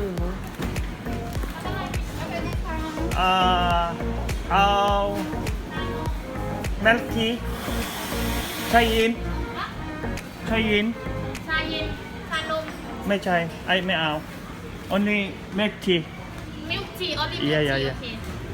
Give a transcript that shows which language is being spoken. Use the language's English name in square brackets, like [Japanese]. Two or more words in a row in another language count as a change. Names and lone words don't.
[English] Milk tea. Chai yin. Kalog. [Thai] ไม่ใช่ ไม่เอา [English] only milk tea Milk tea, only milk Yeah, tea, yeah. okay.